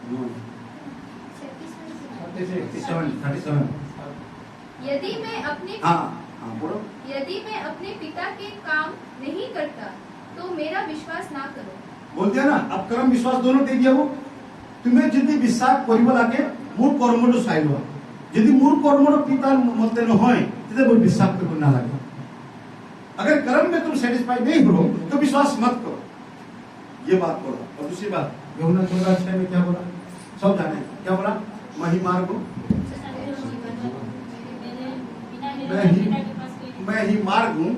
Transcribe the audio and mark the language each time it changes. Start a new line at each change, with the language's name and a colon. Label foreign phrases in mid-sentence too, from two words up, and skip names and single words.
Hindi: 37। यदि मैं अपने यदि मैं अपने पिता के काम नहीं करता तो मेरा विश्वास ना करो। बोल दिया ना, अब कर्म विश्वास दोनों दे दिया। वो तुम्हें यदि
Assamese: বিশ্বাস কৰিব লাগে মোৰ কৰ্মটো চাই লোৱা, যদি মোৰ কৰ্মৰ পিতাৰ মতে নহয় তেতিয়া মোৰ বিশ্বাস কৰিব নালাগে।
Hindi: अगर कर्म में तुम सेटिस्फाई नहीं हो तो विश्वास मत करो, ये बात बोला। और दूसरी बात, यूहन्ना 14:6 में क्या बोला? सब जाने क्या बोला? मैं ही मार्ग हूं, मैं ही मार्ग हूं।